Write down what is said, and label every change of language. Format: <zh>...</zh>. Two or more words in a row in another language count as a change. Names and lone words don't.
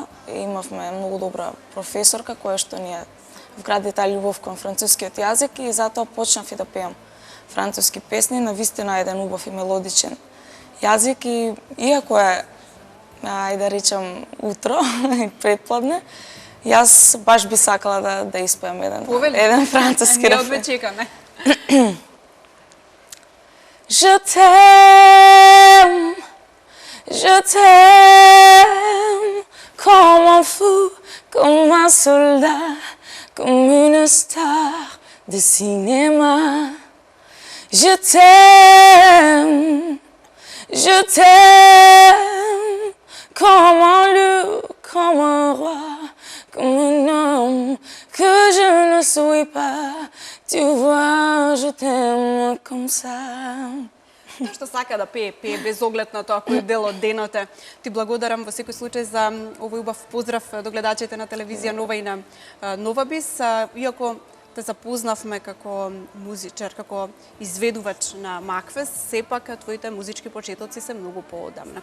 <mk>Имавме многу добра професорка која што ни вгради таа љубов кон францускиот јазик и затоа почнав и да пеам француски песни, навистина еден убав и мелодичен јазик и иако е, ајде да речам, утро и предпладне, јас баш би сакала да испеам еден француски рефрен. Ние одве чекаме.</mk> <fr>Je t'aime, comme un fou, comme un soldat, comme une star de cinéma. Je t'aime, comme un loup, comme un roi, comme un homme que je ne suis pas. Tu vois, je t'aime comme ça.</fr> <mk>Што сака да пее без оглед на тоа кој дел од денот е. Ти благодарам во секој случај за овој убав поздрав до гледачите на телевизија Нова и на Нова Бис. Иако те запознавме како музичар, како изведувач на Макфест, сепак твоите музички почетоци се многу поодамна.</mk>